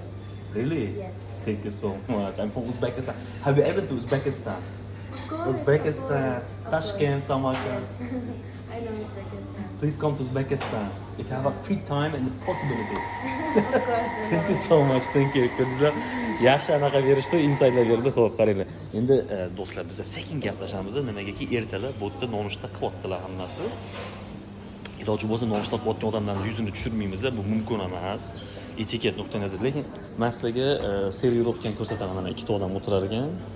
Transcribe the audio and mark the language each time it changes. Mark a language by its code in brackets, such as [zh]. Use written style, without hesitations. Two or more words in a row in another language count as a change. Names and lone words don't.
[en] Really? Yes. Thank you so much. I'm from Uzbekistan. Have you ever been to Uzbekistan? Of course, Uzbekistan, of course, Tashkent, Samarkand. Yes, I know Uzbekistan. Please come to Uzbekistan if you have a free time and the possibility. Of course. Thank you so much. Thank you. [uz] Ko'rdingizlar, yaxshi anaqa berishdi, insightlar berdi. Xo'p, qaranglar. Endi do'stlar, biz sekin gaplashamiz. Nimagaki ertalab bu yerda nonushta qilyaptilar hammasi. iloji bo'lsa nonushta qilayotgan odamlarni yuzini tushirmaymiz, bu mumkin emas. Etiket nuqtai nazar. Lekin men sizlarga servirovkani ko'rsataman. Mana ikkita odam o'tirar ekan.